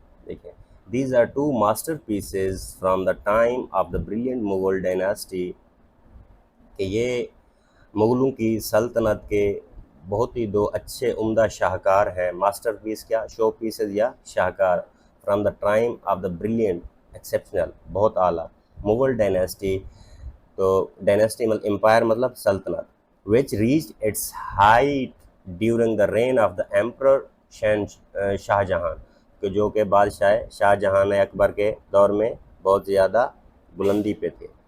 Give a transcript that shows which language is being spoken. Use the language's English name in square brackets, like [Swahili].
[English] دیکھیں، these are 2 masterpieces from the time of the brilliant Mughal dynasty, [Urdu] کہ یہ مغلوں کی سلطنت کے بہت ہی 2 اچھے عمدہ شاہکار ہیں. ماسٹر پیس کیا؟ شو پیسز یا شاہکار. [English] from the time of the brilliant, exceptional, [Urdu] بہت اعلیٰ. مغل ڈائناسٹی، تو ڈائناسٹی مطلب امپائر مطلب سلطنت. [English] which reached its height during the reign of the emperor [Urdu] Shah Jahan, کہ جو کہ بادشاہ شاہ جہان اکبر کے دور میں بہت زیادہ بلندی پہ تھے.